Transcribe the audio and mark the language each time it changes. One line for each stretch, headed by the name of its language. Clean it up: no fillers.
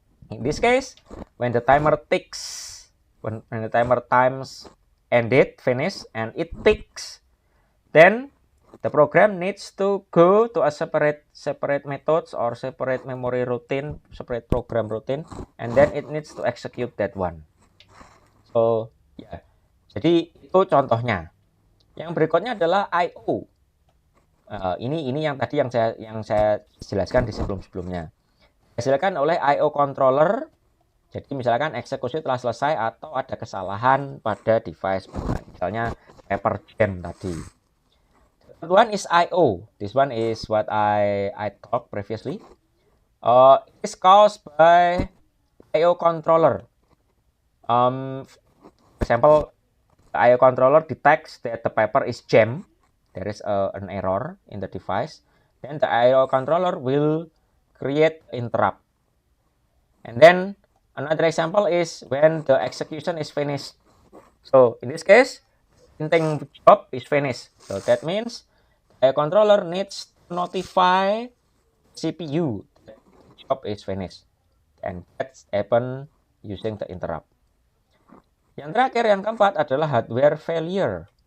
English: In this case, when the timer ticks, when the timer times ended, finish, and it ticks, then the program needs to go to a separate methods or separate memory routine, separate program routine, and then it needs to execute that one.
Indonesian: So, ya. Jadi itu contohnya. Yang berikutnya adalah I/O. Ini yang tadi yang saya jelaskan di sebelumnya. Dihasilkan oleh I/O controller. Jadi misalkan eksekusi telah selesai atau ada kesalahan pada device, misalnya paper jam tadi.
English: The third one is I/O. This one is what I talked previously. It is caused by I/O controller. For example, the I/O controller detects that the paper is jammed. There is an error in the device. Then the I/O controller will create interrupt. And then another example is when the execution is finished. So in this case, printing job is finished. So that means the controller needs to notify CPU that the job is finished. And that's happen using the interrupt.
Indonesian: Yang terakhir, yang keempat adalah hardware failure.